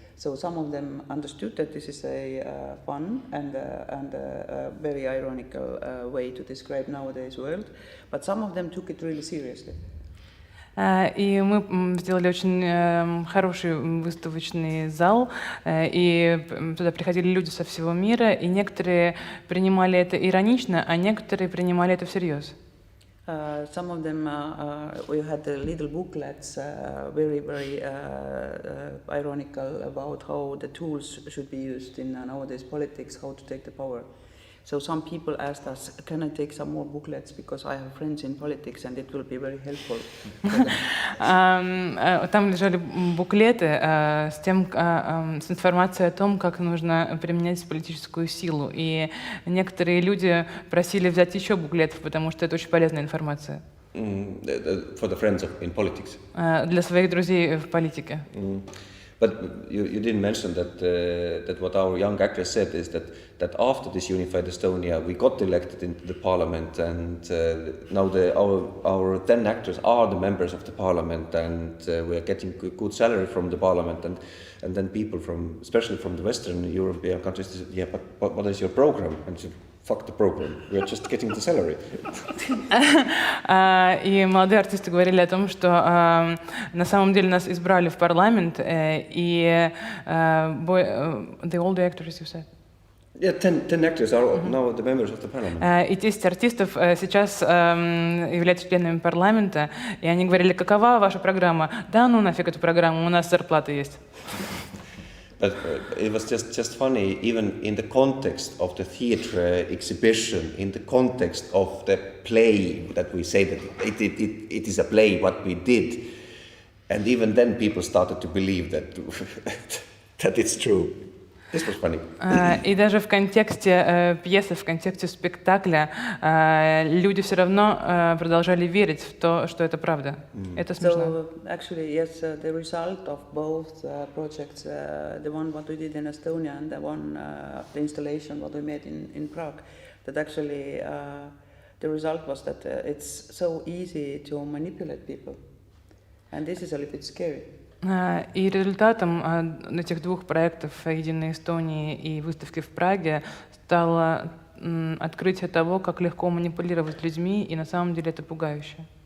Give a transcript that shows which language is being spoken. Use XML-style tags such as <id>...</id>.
<en>So some of them understood that this is a fun and a very ironical way to describe nowadays world, but some of them took it really seriously.</en> <ru>И мы сделали очень хороший выставочный зал, и туда приходили люди со всего мира, и некоторые принимали это иронично, а некоторые принимали это всерьез.</ru> <en>Some of them, we had the little booklets, very ironical about how the tools should be used in nowadays politics, how to take the power. So some people asked us, can I take some more booklets because I have friends in politics and it will be very helpful.</en> <ru>Там лежали буклеты с информацией о том, как нужно применять политическую силу. И некоторые люди просили взять еще буклетов, потому что это очень полезная информация.</ru> <en>For the friends in politics.</en> <ru>Для своих друзей в политике.</ru> <en>But you didn't mention that what our young actress said is that after this Unified Estonia we got elected into the parliament, and now our then actors are the members of the parliament, and we are getting good salary from the parliament, and then people especially from the Western European countries said, yeah, but what is your program? And said, fuck the program, we are just getting the salary.</en> <ru>И молодые артисты говорили о том, что на самом деле нас избрали в парламент, и</ru> <en>the older actors, you said? Yeah, 10 actors are now the members of the parliament.</en> <ru>И 10 артистов сейчас являются членами парламента, и они говорили, какова ваша программа? Да ну нафиг эту программу, у нас зарплата есть.</ru> <en>But it was just funny, even in the context of the theatre exhibition, in the context of the play that we say that it is a play, what we did, and even then people started to believe that it's true. This was funny.</en> <ru>И даже в контексте пьесы, в контексте спектакля люди все равно продолжали верить в то, что это правда. Это смешно.</ru> <en>So actually, yes, the result of both projects, the one what we did in Estonia and the one, the installation what we made in Prague, that actually the result was that it's so easy to manipulate people, and this is a little bit scary.</en> <ru>И результатом этих двух проектов «Единой Эстонии» и выставки в Праге стало открытие того, как легко манипулировать людьми, и на самом деле это пугающе.</ru>